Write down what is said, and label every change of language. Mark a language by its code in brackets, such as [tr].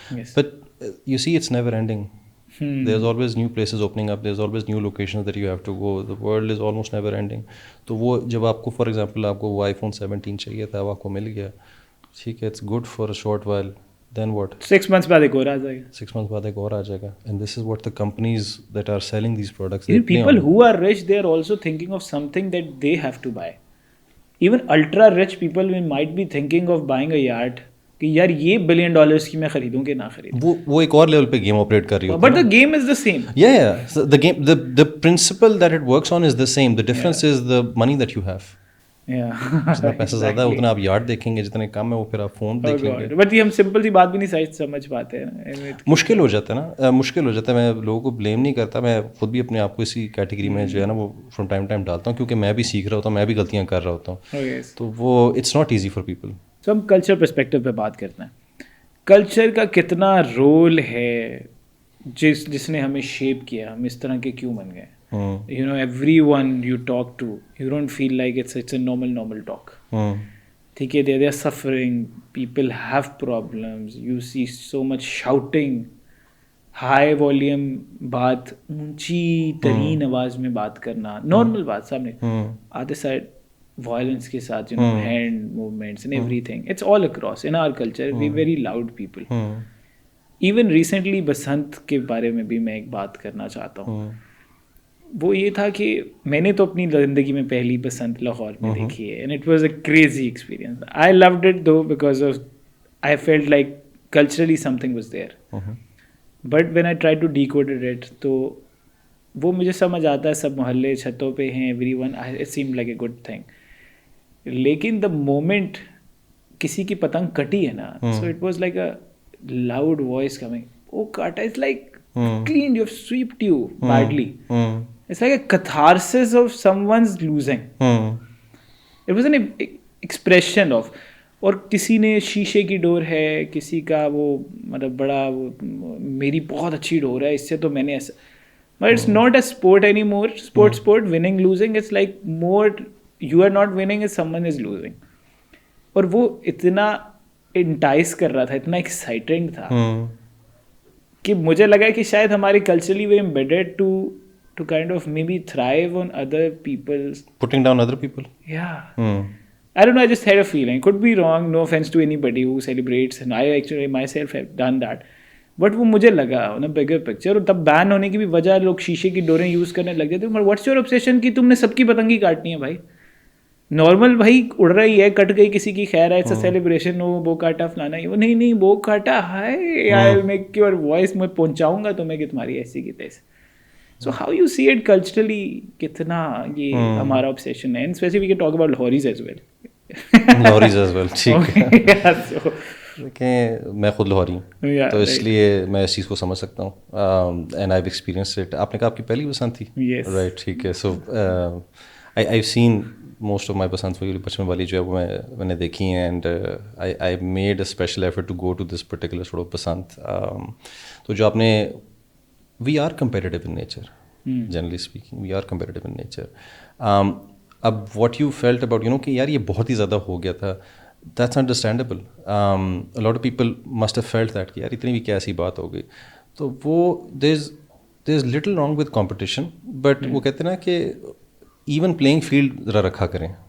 [en] But you see it's never ending. There is always new places opening up, there is always new locations that you have to go. The world is almost never ending. [hi] तो वो जब आपको for example आपको वो iPhone 17 चाहिए था, वो आपको मिल गया, ठीक है, [en] It's good for a short while. Then what? [hi] 6 months बाद एक और आ जाएगा. 6 months बाद एक और आ जाएगा. [en] And this is what the companies that are selling these products. Even people who are rich, they are also thinking of something that they have to buy. Even ultra rich people might be thinking of buying a yacht. [hi] कि यार ये $1 billion की मैं खरीदूं कि ना खरीदूं. वो एक और लेवल पे गेम ऑपरेट कर रही होती है. [en] But the game is the same. Yeah. So the principle that it works on is the same. The difference is the money that you have. [hi] जितना पैसा ज़्यादा है उतना आप यार्ड देखेंगे, जितने कम है वो फिर आप फ़ोन देख लेंगे. बट ये हम सिंपल सी बात भी नहीं समझ पाते हैं. मुश्किल हो जाता है ना, मुश्किल हो जाता है. मैं लोगों को ब्लेम नहीं करता, मैं खुद भी अपने आप को इसी कैटेगरी में जो है ना वो फ्रॉम टाइम टाइम डालता हूँ, क्योंकि मैं भी सीख रहा होता हूँ, मैं भी गलतियाँ कर रहा होता हूँ. [en] तो वो it's not easy for people. [hi] तो हम कल्चर पर्सपेक्टिव पे बात करते हैं. कल्चर का कितना रोल है जिसने हमें शेप किया, हम इस तरह के क्यों बन गए. [en] You know, everyone you talk to, you don't feel like it's a normal talk. ठीक है, they are suffering, people have problems, you see so much shouting, high volume बात, [hi] ऊंची तरीन आवाज में बात करना, [en] normal बात सामने. Other side violence के साथ, you know, hand movements and everything. It's all across in our culture. We're very loud people. [hi] Even recently बसंत के बारे में भी मैं एक बात करना चाहता हूँ. वो ये था कि मैंने तो अपनी ज़िंदगी में पहली बसंत लाहौर में देखी है, [en] And it was a crazy experience. I loved it though because of I felt like culturally something was there. But when I try to decode it, [hi] तो वो मुझे समझ आता है, सब मोहल्ले छतों पे हैं, [en] Everyone, it seemed like a good thing. लेकिन the moment [hi] किसी की पतंग कटी है ना, [en] So it was like a loud voice coming. ओ काटा, it's like cleaned, you've swept you badly. It's like a catharsis of someone's losing. It was an expression of, [hi] और किसी ने शीशे की डोर है, किसी का वो मतलब बड़ा वो मेरी बहुत अच्छी डोर है, इससे तो मैंने ऐसा. [en] But it's not a sport anymore. Sport, winning, losing. It's like more you are not winning is someone is losing. [hi] और वो इतना entice कर रहा था, इतना exciting था कि मुझे लगा कि शायद हमारे culturally [en] we embedded to kind of maybe thrive on other people's putting down other people. Yeah. I don't know, I just had a feeling. Could be wrong, no offense to anybody who celebrates, and I actually myself have done that. [hi] But वो मुझे लगा ना bigger picture, और तब ban होने की भी वजह लोग शीशे की डोरें यूज़ करने लग जाते. मगर [en] what's your obsession [hi] कि तुमने सबकी पतंगी काटनी है भाई? नॉर्मल भाई उड़ रही है, कट गई किसी की, खैर है, [en] it's a celebration, [hi] वो काटा फलाना, वो नहीं वो काटा, [en] hi I will make your voice, [hi] मैं पहुंचाऊंगा तुम्हें कि तुम्हारी ऐसी की तैसी. [en] So how you see it culturally, [hi] कितना ये हमारा obsession है, [en] and especially we can talk about Lahoris as well. Lahoris as well, ठीक है. Yeah, so [hi] देखें, मैं खुद लाहौरी हूँ, तो इसलिए मैं इस चीज़ को समझ सकता हूँ. [en] And I have experienced it. [hi] आपने कहा आपकी पहली बसंत थी? [en] Yes. [hi] राइट, ठीक है. [en] so I have seen most of my [hi] बसंत वही बचपन वाली जो है वो मैंने देखी हैं. [en] And I made a special effort to go to this particular sort of Basant. तो जो आपने, we are competitive in nature, generally speaking, we are competitive in nature. [hi] अब [en] what you felt about, [hi] कि यार ये बहुत ही ज़्यादा हो गया था, [en] that's understandable. A lot of people must have felt that [hi] कि यार इतनी भी क्या ऐसी बात हो गई. तो वो [en] there's little wrong with competition, [hi] but वो कहते हैं ना कि even playing field ज़रा रखा करें.